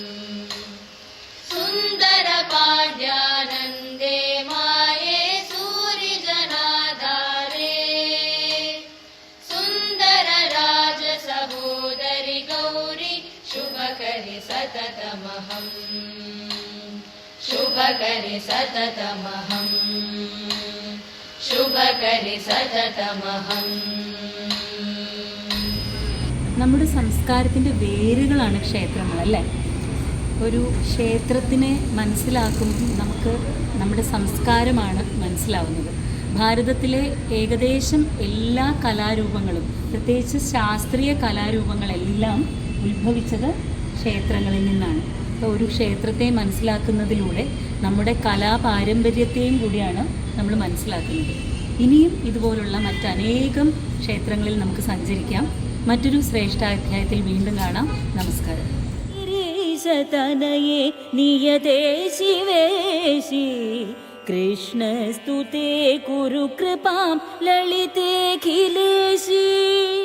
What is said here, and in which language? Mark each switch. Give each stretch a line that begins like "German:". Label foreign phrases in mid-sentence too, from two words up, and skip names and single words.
Sanskrit: सुन्दर पाण्ड्यानन्दे माये सूरिजनाधारे सुन्दर राजसहोदरि गौरि शुभकरि सततमहम् शुभकरि सततमहम् शुभकरि सततमहम्
Malayalam: നമ്മുടെ സംസ്കാരത്തിൻ്റെ വേരുകളാണ് ക്ഷേത്രങ്ങൾ അല്ലേ? ഒരു ക്ഷേത്രത്തിനെ മനസ്സിലാക്കുമ്പോൾ നമുക്ക് നമ്മുടെ സംസ്കാരമാണ് മനസ്സിലാവുന്നത്. ഭാരതത്തിലെ ഏകദേശം എല്ലാ കലാരൂപങ്ങളും, പ്രത്യേകിച്ച് ശാസ്ത്രീയ കലാരൂപങ്ങളെല്ലാം ഉത്ഭവിച്ചത് ക്ഷേത്രങ്ങളിൽ നിന്നാണ്. അപ്പോൾ ഒരു ക്ഷേത്രത്തെ മനസ്സിലാക്കുന്നതിലൂടെ നമ്മുടെ കലാപാരമ്പര്യത്തെയും കൂടിയാണ് നമ്മൾ മനസ്സിലാക്കുന്നത്. ഇനിയും ഇതുപോലുള്ള മറ്റനേകം ക്ഷേത്രങ്ങളിൽ നമുക്ക് സഞ്ചരിക്കാം. മറ്റൊരു ശ്രേഷ്ഠാധ്യായത്തിൽ വീണ്ടും കാണാം. നമസ്കാരം.
Sanskrit: तनये नियते शिवेशि कृष्णस्तुते कुरु कृपां ललितेऽखिलेशी।